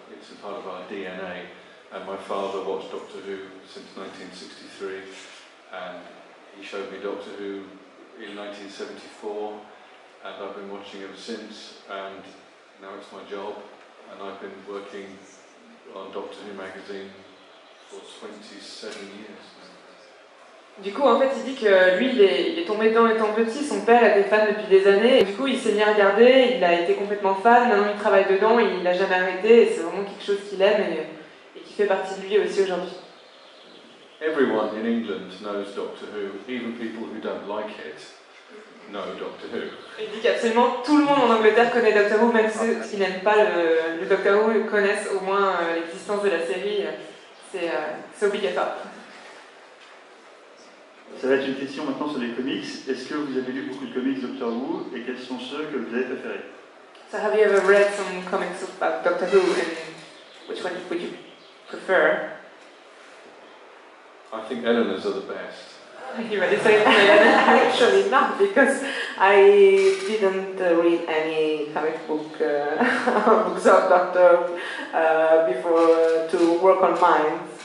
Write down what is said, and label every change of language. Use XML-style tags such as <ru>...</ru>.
<en>It's a part of our DNA. And my father watched Doctor Who since 1963, and he showed me Doctor Who in 1974, and I've been watching ever since, and now it's my job, and I've been working on Doctor Who magazine for 27 years.</en> <fr>Du coup, en fait, il dit que lui, il est tombé dedans étant petit, son père était fan depuis des années, et du coup, il s'est mis à regarder, il a été complètement fan, maintenant il travaille dedans, et il n'a jamais arrêté, et c'est vraiment quelque chose qu'il aime, et qui fait partie de lui aussi aujourd'hui.</fr> <en>Everyone in England knows Doctor Who, even people who don't like it know Doctor Who.</en> <fr>Il dit qu'absolument tout le monde en Angleterre connaît Doctor Who, même ceux qui n'aiment pas le Doctor Who connaissent au moins l'existence de la série. C'est obligatoire. Ça va être une question maintenant sur les comics. Est-ce que vous avez lu beaucoup de comics Doctor Who et quels sont ceux que vous avez préférés?</fr> <en>So have you ever read some comics about Doctor Who, and which one would you prefer? I think Eleanor's are the best. You ready to say it? Actually not, because I didn't read any comic book books of Doctor before to work on mine.</en>